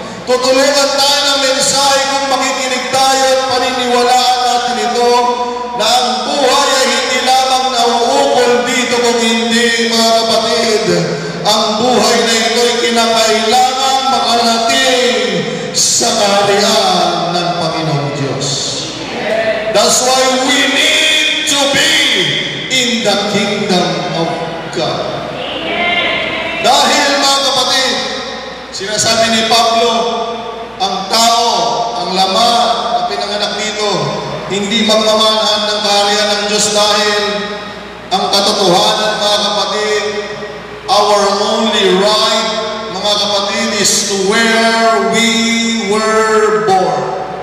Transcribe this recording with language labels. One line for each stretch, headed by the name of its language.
Filipino: Tutulungan tayo ng mensahe kung makikinig tayo at paniniwalaan natin ito na ang buhay ay hindi lamang nauukol dito kung hindi, mga kapatid, ang buhay na ito ay kinakailangan makarating sa kaharian ng Panginoong Diyos.
English: That's why we need to be in the kingdom of God.
Filipino: Dahil, mga kapatid, sinasabi ni Pablo, ang tao, ang laman na pinanganak dito, hindi magmamanahan ng kaharian ng Diyos dahil ang katotohanan, mga kapatid,
English: our only right,
Filipino: mga kapatid,
English: is to where we were born.